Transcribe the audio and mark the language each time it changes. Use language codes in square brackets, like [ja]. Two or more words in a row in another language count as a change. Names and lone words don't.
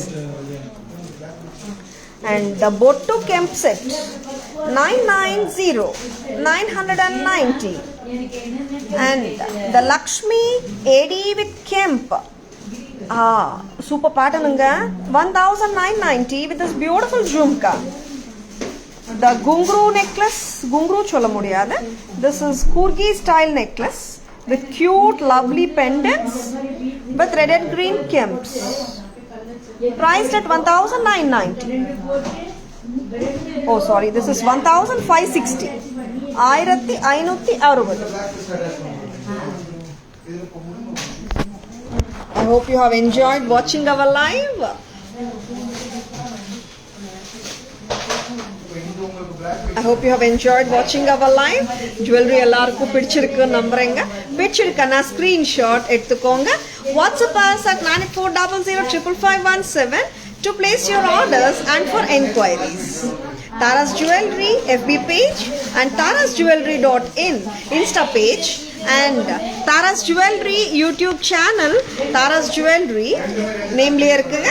[en] And the Bottu Kemp set 990, 990. And the Lakshmi AD with Kemp, super pattern 1990 with this beautiful jhumka. The Gungru necklace, Gungru [ta] சொல்ல முடியாது. [en] This is Kurgi style necklace with cute lovely pendants with red and green Kemps. Priced at 1990. Oh sorry, this is 1560. 1560. I hope you have enjoyed watching our live. I hope you have enjoyed watching our live. [ta] Jewelry எல்லாருக்கும் பிடிச்சிருக்கு நம்புறேங்க. பிடிச்சிருக்கனா screenshot எடுத்துக்கோங்க. [en] WhatsApp us at 9400555517 to place your orders and for enquiries. Tara's Jewelry FB page and tarasjewelry.in Insta page and Tara's Jewelry YouTube channel Tara's Jewelry namely இருக்குங்க.